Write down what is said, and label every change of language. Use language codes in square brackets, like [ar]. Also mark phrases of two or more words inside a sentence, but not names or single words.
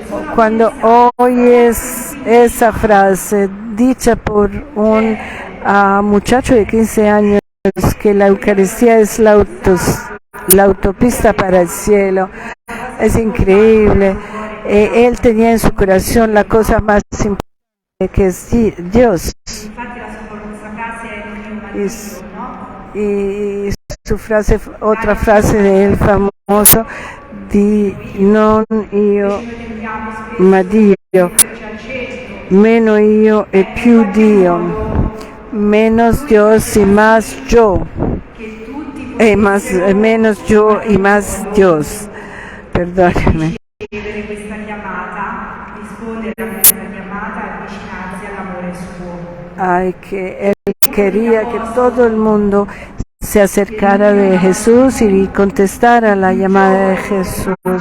[es] Cuando oyes esa frase dicha por un muchacho de 15 años, que la Eucaristía es la autopista para el cielo, es increíble. Él tenía en su corazón la cosa más importante, que es Dios. Y su frase, otra frase de él famoso, [it] di non io ma Dio, meno io e più Dio, [es] menos Dios y más yo, menos yo y más Dios. Perdóneme. Ay, que él quería que todo el mundo se acercara de Jesús y contestara la llamada de Jesús.